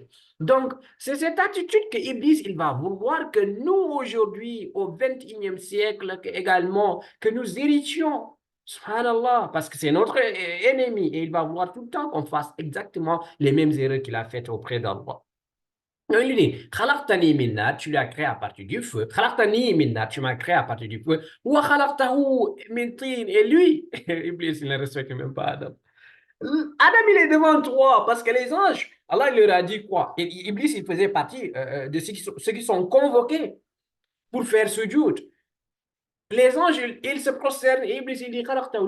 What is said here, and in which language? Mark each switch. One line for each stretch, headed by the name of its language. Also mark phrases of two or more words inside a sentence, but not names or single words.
French: Donc, c'est cette attitude que Iblis, il va vouloir que nous, aujourd'hui, au 21e siècle, également, que nous héritions. Subhanallah, parce que c'est notre ennemi et il va vouloir tout le temps qu'on fasse exactement les mêmes erreurs qu'il a faites auprès d'Allah. Non, il dit,
Arabic: خلقتني من نار,
French: tu l'as créé à partir du feu.
Arabic: خلقتني من نار,
French: tu m'as créé à partir du feu.
Arabic: وخلقته من طين.
French: Et lui, Iblis, il ne respecte même pas Adam. Adam, il est devant toi parce que les anges, Allah il leur a dit quoi? Iblis, il faisait partie de ceux qui sont convoqués pour faire sujoud. Les anges, ils se prosternent et Iblis, il dit, Khalaqtahu.